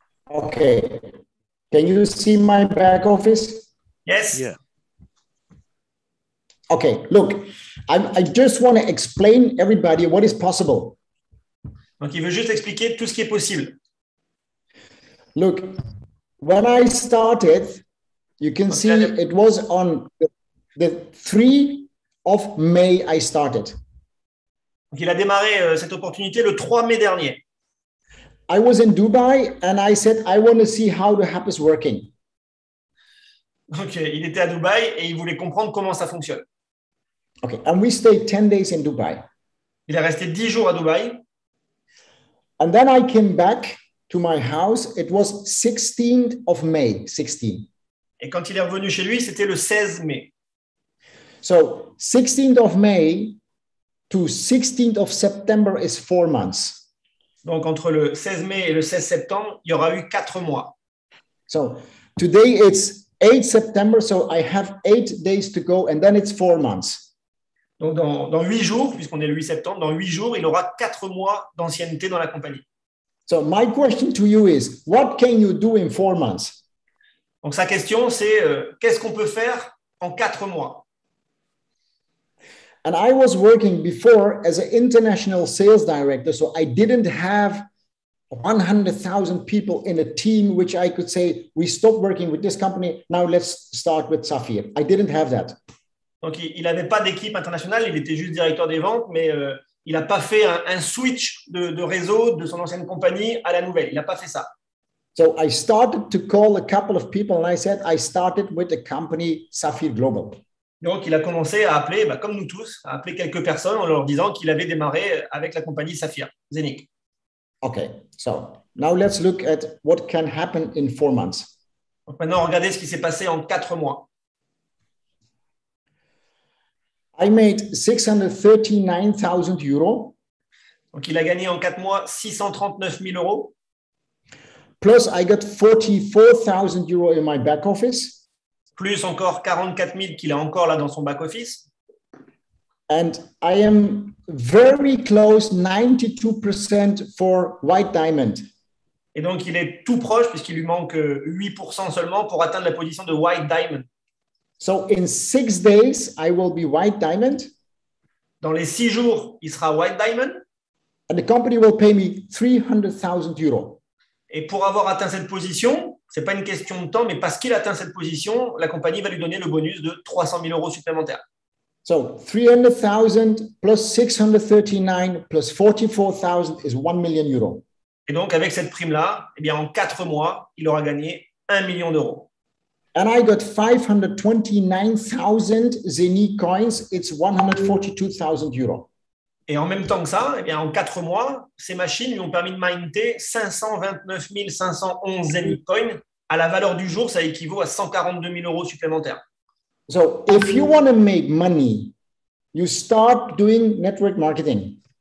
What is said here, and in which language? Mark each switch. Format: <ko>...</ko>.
<en>Okay. Can you see my back office? Yes. Yeah. Okay, look, I just want to explain everybody what is possible.</en> <fr>Donc, il veut juste expliquer tout ce qui est possible.</fr> <en>Look, when I started, you can see it was on the 3 of May I started.</en> <fr>Donc, il a démarré cette opportunité le 3 mai dernier.</fr> <en>I was in Dubai and I said, I want to see how the app is working.</en> <fr>Donc, il était à Dubaï et il voulait comprendre comment ça fonctionne.</fr> <en>Okay, and we stayed 10 days in Dubai.</en> <fr>Il est resté 10 jours à Dubaï.</fr> <en>And then I came back to my house. It was 16th of May, 16.</en> <fr>Et quand il est revenu chez lui, c'était le 16 mai.</fr> <en>So 16th of May to 16th of September is 4 months.</en> <fr>Donc, entre le 16 mai et le 16 septembre, il y aura eu 4 mois.</fr> <en>So today it's 8 September, so I have 8 days to go, and then it's 4 months.</en> <fr>Donc, dans 8 jours, puisqu'on est le 8 septembre, dans 8 jours, il aura 4 mois d'ancienneté dans la compagnie.</fr> <en>So my question to you is, what can you do in 4 months?</en> <fr>Donc, sa question, c'est qu'est-ce qu'on peut faire en 4 mois?</fr> <en>And I was working before as an international sales director, so I didn't have 100,000 people in a team, which I could say, we stopped working with this company, now let's start with Saphir. I didn't have that.</en> <fr>Donc, il n'avait pas d'équipe internationale, il était juste directeur des ventes, mais il n'a pas fait un switch de réseau de son ancienne compagnie à la nouvelle. Il n'a pas fait ça.</fr> <en>So I started to call a couple of people and I said, I started with the company Saphir Global.</en> <fr>Donc, il a commencé à appeler, comme nous tous, à appeler quelques personnes en leur disant qu'il avait démarré avec la compagnie Saphir, Zenic.</fr> <en>Okay, so now let's look at what can happen in 4 months.</en> <fr>Donc, maintenant, regardez ce qui s'est passé en 4 mois.</fr> <en>I made 639,000 euros.</en> <fr>Donc, il a gagné en 4 mois 639 000 euros.</fr> <en>Plus I got 44,000 euros in my back office.</en> <fr>Plus encore 44 000 qu'il a encore là dans son back-office.</fr> <en>And I am very close, 92% for White Diamond.</en> <fr>Et donc, il est tout proche puisqu'il lui manque 8% seulement pour atteindre la position de White Diamond.</fr> <en>So in 6 days, I will be White Diamond.</en> <fr>Dans les 6 jours, il sera White Diamond.</fr> <en>And the company will pay me 300,000 euros.</en> <fr>Et pour avoir atteint cette position, ce n'est pas une question de temps, mais parce qu'il atteint cette position, la compagnie va lui donner le bonus de 300 000 euros supplémentaires.</fr> <en>So 300,000 plus 639 plus 44,000 is 1 million euros.</en> <fr>Et donc, avec cette prime-là, eh bien, en 4 mois, il aura gagné 1 million d'euros.</fr> <en>And I got 529,000 Zeni coins. It's 142,000 euros.</en> <fr>Et en même temps que ça, eh bien, en 4 mois, ces machines lui ont permis de minter 529 511 Zeni coins. À la valeur du jour, ça équivaut à 142 000 euros supplémentaires.</fr> <en>So if you want to make money, you start doing network marketing.</en>